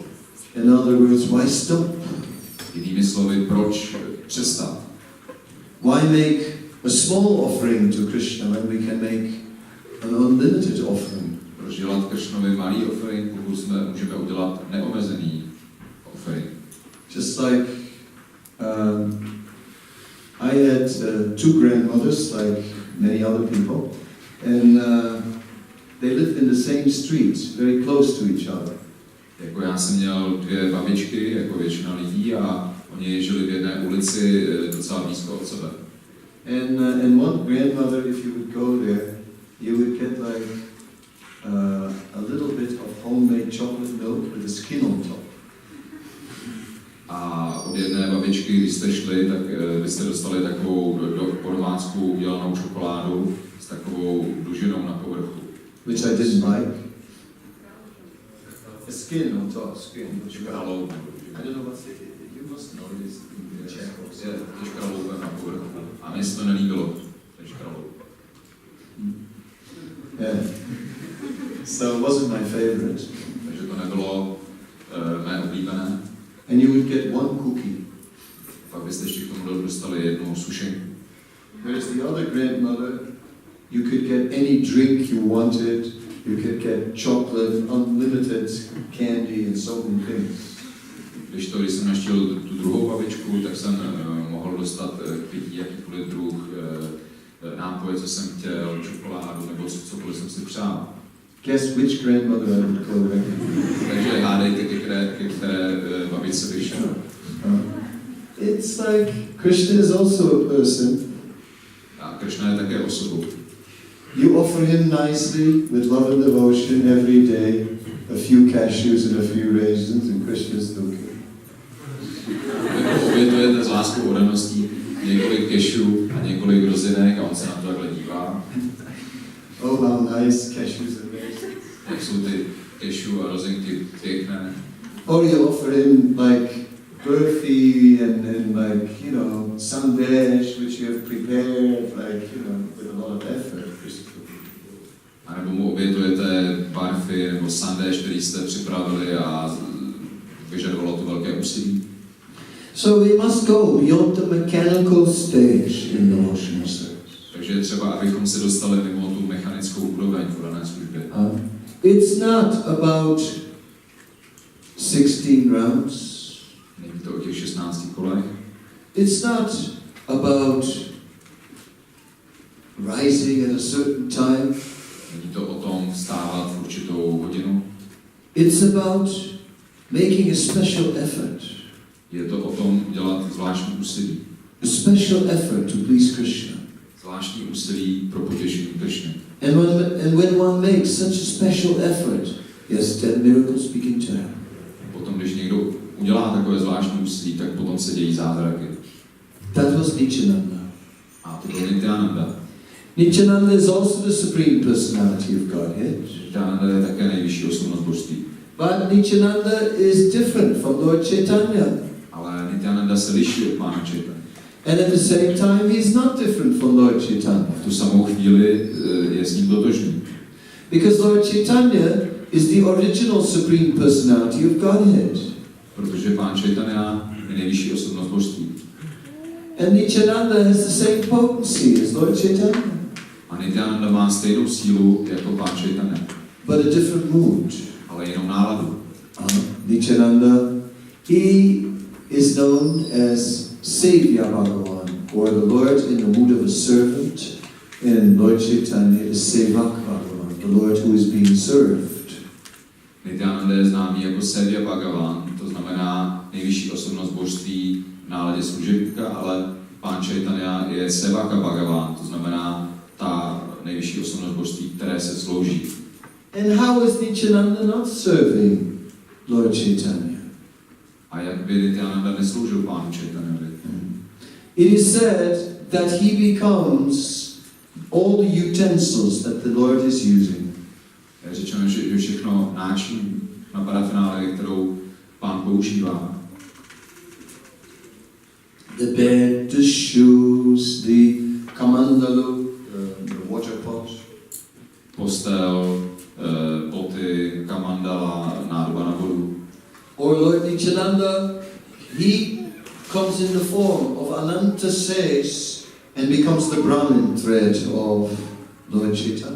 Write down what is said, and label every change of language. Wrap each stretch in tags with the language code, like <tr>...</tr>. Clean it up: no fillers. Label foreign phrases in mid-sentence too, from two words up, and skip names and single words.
<en>In other words, why stop?</en> <cs>Jinými slovy, proč přestat?</cs> <en>Why make a small offering to Krishna when we can make an unlimited offering?</en> <cs>Proč dělat Krishnovi malý offering, pokud můžeme udělat neomezený offering?</cs> <en>Just like I had two grandmothers, like many other people, and they lived in the same street, very close to each other.</en> <cs>Jako já jsem měl dvě babičky, jako většina lidí, a oni žili v jedné ulici docela blízko od sebe.</cs> <en>And one grandmother, if you would go there, you would get like a little bit of homemade chocolate milk with a skin on top.</en> <cs>A od jedné babičky, když jste šli, tak byste dostali takovou po domácku udělanou čokoládu s takovou dužinou na povrchu.</cs> <en>Which I didn't like. A skin on top, skin.</en> <cs>Škraloub.</cs> <en>I don't know what's it. You must know this in Czech also.</en> <cs>Je to škraloubem na povrchu. A mně se to nelíbilo, to je škraloub.</cs> <en>Yeah. So it wasn't my favorite.</en> <cs>Takže to nebylo mé oblíbené.</cs> <en>And you would get one cookie.</en> <cs>Pak byste ještě k tomu dostali jednu sušenku.</cs> <en>Whereas the other grandmother, you could get any drink you wanted. You could get chocolate, unlimited candy and so many things.</en> <cs>Když jsem naštěl tu druhou babičku, tak jsem mohl dostat k pití jakýkoliv druh nápoje, co jsem chtěl, čokoládu nebo cokoliv jsem si přál.</cs> <en>Guess which grandmother I would go with.</en> <cs>Takže hádejte, ke které babičce bych šel.</cs> <en>It's like Krishna is also a person.</en> <cs>A Krishna je také osobou.</cs> <en>You offer him nicely with love and devotion every day, a few cashews and a few raisins, and Krishna is looking.</en> <cs>Obětujete s láskou odaností několik kešů a několik rozinek a on se na to takhle dívá.</cs> <en>Oh, how nice cashews and raisins.</en> <cs>Jak jsou ty kešu a rozinky pěkné.</cs> <en>Or you offer him like burfi and like, you know, sandesh which you have prepared, like, you know, with a lot of effort.</en> <cs>A nebo mu obětujete barfy nebo sandéš, který jste připravili a vyžadovalo to velké úsilí.</cs> <en>So we must go beyond the mechanical stage in devotional service.</en> <cs>Takže je třeba, abychom se dostali mimo tu mechanickou úroveň v dané službě.</cs> <en>It's not about 16 rounds.</en> <cs>Není to o těch 16 kolech.</cs> <en>It's not about rising at a certain time.</en> <cs>Není to o tom vstávat v určitou hodinu.</cs> <en>It's about making a special effort.</en> <cs>Je to o tom dělat zvláštní úsilí.</cs> <en>A special effort to please Krishna.</en> <cs>Zvláštní úsilí pro potěšení Krishny.</cs> <en>And when one makes such a special effort, yes, then miracles begin to happen.</en> <cs>Potom, když někdo udělá takové zvláštní úsilí, tak potom se dějí zázraky.</cs> <en>That was Nityananda.</en> <cs>A to byl Nityananda.</cs> <en>Nityananda is also the Supreme Personality of Godhead.</en> <cs>Nityananda je také nejvyšší osobnost božství.</cs> <en>But Nityananda is different from Lord Chaitanya.</en> <cs>Ale Nityananda se liší od Pána Chaitanya.</cs> <en>And at the same time, he is not different from Lord Chaitanya.</en> <cs>V tu samou chvíli je s ním totožný.</cs> <en>Because Lord Chaitanya is the original Supreme Personality of Godhead.</en> <cs>Protože Pán Chaitanya je nejvyšší osobnost božství.</cs> <en>And Nityananda has the same potency as Lord Chaitanya.</en> <cs>A Nityananda má stejnou sílu jako Pán Chaitanya.</cs> <en>But a different mood.</en> <cs>Ale jinou náladu.</cs> <en>Nityananda, he is known as Savior Bhagavan, or the Lord in the mood of a servant, and Lord Chaitanya is Sevak Bhagavan, the Lord who is being served.</en> <cs>Nityananda je známý jako Sevya Bhagavan, to znamená nejvyšší osobnost božství v náladě služebníka, ale Pán Chaitanya je Sevaka Bhagavan, to znamená ta nejvyšší osobnost božství, které se slouží.</cs> <en>And how is Nityananda not serving Lord Chaitanya?</en> <cs>A jak by Nityananda nesloužil Pánu Chaitanyovi?</cs> <en>It is said that he becomes all the utensils that the Lord is using.</en> <cs>Je řečeno, že všechno náčiní na parafinále, kterou Pán používá.</cs> <en>The bed, the shoes, the kamandalu, the water pot.</en> <cs>Postel, boty, kamandala, nádoba na vodu.</cs> <en>Or Lord Nityananda, he comes in the form of Ananta Sesh and becomes the Brahmin thread of Lord Chaitanya.</en>